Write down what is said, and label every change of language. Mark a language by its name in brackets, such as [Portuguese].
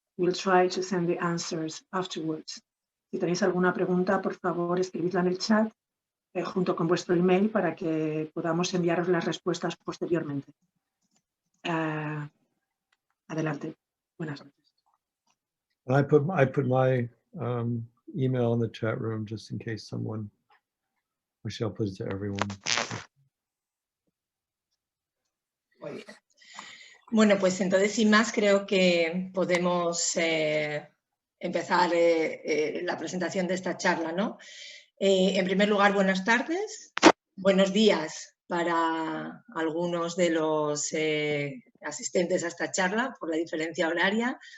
[English] We'll try to send the answers afterwards. [Spanish] Si tenéis alguna pregunta, por favor, escribidla en el chat junto con vuestro email para que podamos enviaros las respuestas posteriormente. Adelante. Buenas noches. [English] I put my email in the chat room just in case someone, actually I'll put it to everyone. [Spanish] Muy bien. Bueno, pues entonces sin más creo que podemos empezar la presentación de esta charla, ¿no? En primer lugar, buenas tardes, buenos días para algunos de los asistentes a esta charla por la diferencia horaria.